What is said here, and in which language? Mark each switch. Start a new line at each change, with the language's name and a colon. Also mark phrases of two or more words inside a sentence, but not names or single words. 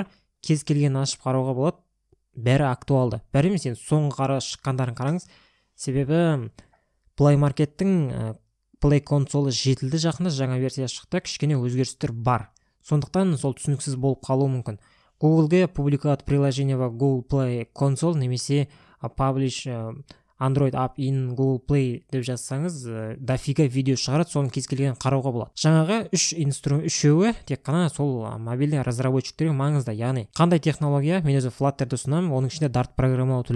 Kazakh: Кез келген ашып қарауға болады. Бәрі актуалды. Бәрі емес, соңғы шыққандарын қараңыз. Себебі Play Market-тің Play консолы жетілді жақында, жаңа версия шықты, кішкене өзгерістер бар. Сондықтан сол түсініксіз болып қалуы мүмкін. Google-ге
Russian: публикат приложение в Google Play консол
Kazakh: немесе
English: Publish Android App in Google Play
Kazakh: деп жазсаңыз, дофига видео шығарады, соны кез келген қарауға болады. Жаңағы үшеуі тек қана сол мобильді разработчиктерге маңызды. Яғни қандай технология, мен өзі Flutter'ды ұсынамын, оның ішінде Dart программалау тілі.